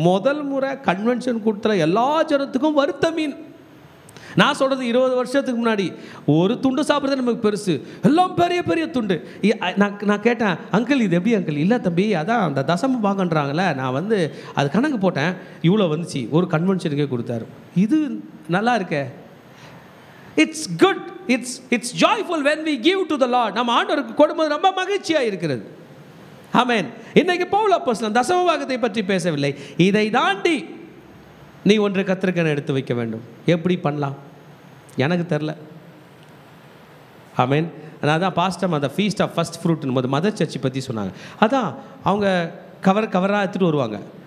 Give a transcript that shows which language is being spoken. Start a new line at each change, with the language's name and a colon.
Tamil: முதல் முறை கன்வென்ஷன் கூட்டத்தில் எல்லா ஜனத்துக்கும் வறுத்த மீன். நான் சொல்கிறது 20 வருஷத்துக்கு முன்னாடி ஒரு துண்டு சாப்பிட்றது நமக்கு பெருசு. எல்லாம் பெரிய பெரிய துண்டு. நான் கேட்டேன், அங்கிள் இது எப்படி அங்கிள்? இல்லை தம்பி, அதான் அந்த தசம பாகன்றாங்களே, நான் வந்து அது கணக்கு போட்டேன், இவ்வளோ வந்துச்சு. ஒரு கன்வென்ஷனுக்கே கொடுத்தாரு. இது நல்லா இருக்கே.
English: It's good, it's joyful when we give to the Lord.
Tamil: நம்ம ஆண்டவருக்கு கொடுக்கும்போது ரொம்ப மகிழ்ச்சியாக இருக்கிறது. ஆமென். இன்னைக்கு பவுல் அப்போஸ்தலன் தசம பாகத்தை பற்றி பேசவில்லை. இதை தாண்டி நீ ஒன்று கர்த்தருக்கென எடுத்து வைக்க வேண்டும். எப்படி பண்ணலாம் எனக்கு தெரில. ஆமென். அதான் பாஸ்டம் அந்த ஃபீஸ்ட் ஆஃப் ஃபஸ்ட் ஃப்ரூட்னு போது மதர் சர்ச்சை பற்றி சொன்னாங்க. அதான் அவங்க கவராக எடுத்துகிட்டு வருவாங்க.